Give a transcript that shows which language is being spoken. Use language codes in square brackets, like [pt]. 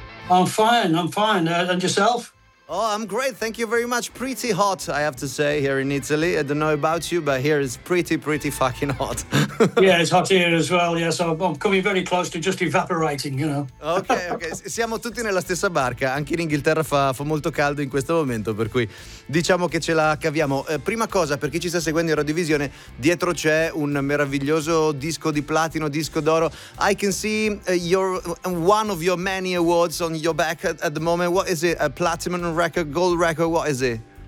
[en] I'm fine. And yourself? Oh, I'm great. Thank you very much. Pretty hot, I have to say, here in Italy. I don't know about you, but here it's pretty, pretty fucking hot. Yeah, it's hot here as well. Yeah, so I'm coming very close to just evaporating, you know. [it] Okay. Siamo tutti nella stessa barca. Anche in Inghilterra fa molto caldo in questo momento, per cui diciamo che ce la caviamo. Prima cosa, per chi ci sta seguendo in Radiovisione, dietro c'è un meraviglioso disco di platino, disco d'oro. [en] I can see your one of your many awards on your back at the moment. What is it? A platinum record, gold record, what is it?